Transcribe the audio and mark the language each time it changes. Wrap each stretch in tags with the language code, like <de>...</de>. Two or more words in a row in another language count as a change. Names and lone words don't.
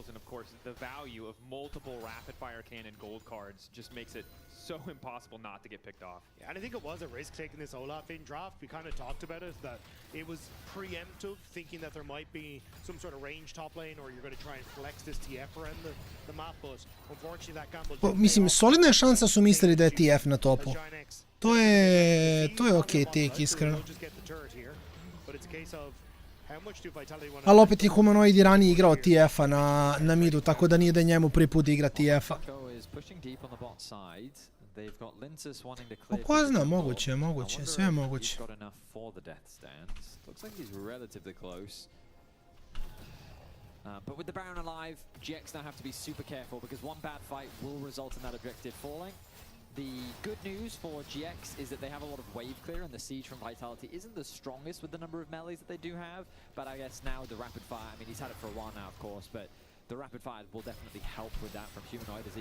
<en>And of course, the value of multiple rapid-fire cannon gold cards just makes it so impossible not to get picked off. Yeah, and I think it was a risk taking this Olaf in draft. We kind of talked about it, that it was preemptive, thinking that there might be some sort of range top lane, or you're going to try and flex this TF around the map, but unfortunately that gamble...</en> <hr>Mislim, solidna je šansa su mislili da je TF na topu. To je okej take, iskreno. Ali opet je Humanoid i ranije igrao TF-a na midu, tako da nije da njemu prvi put igra TF-a. Ko zna, moguće, sve je moguće.</hr> <en>But with the Baron alive, GX now have to be super careful because one bad fight will result in that objective falling. The good news for GX is that they have a lot of wave clear, and the siege from Vitality isn't the strongest with the number of melees that they do have, but I guess now the rapid fire, I mean, he's had it for a while now, of course, but the rapid fire will definitely help with that from Humanoid as he...</en>